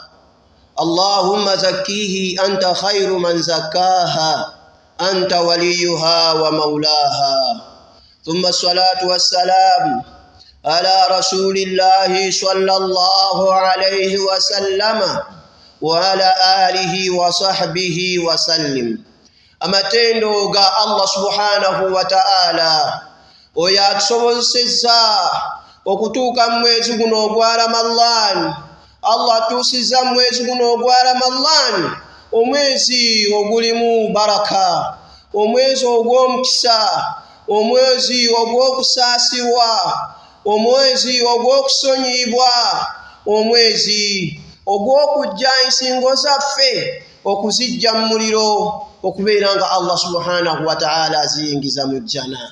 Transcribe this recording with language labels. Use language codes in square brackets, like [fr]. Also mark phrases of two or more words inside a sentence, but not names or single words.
[ar] اللهم زكيه أنت خير من زكاها، أنت وليها ومولاها. ثم الصلاة والسلام على رسول الله صلى الله عليه وسلم وعلى آله وصحبه وسلم. [lg] amatendo ga [ar] الله سبحانه وتعالى [lg] oyo atusobozesezza okutuuka mu mwezi guno ogwa Ramadan. Allah atuusizza mu mwezi guno ogwa Ramadan, omwezi ogulimu baraka, omwezi ogw'omukisa, omwezi ogw'okusaasirwa, omwezi ogw'okusonyibwa, omwezi ogw'okujja ensingo zaffe okuzijja mu muliro okubeera nga [ar] الله سبحانه وتعالى [lg] aziyingiza mu jjana.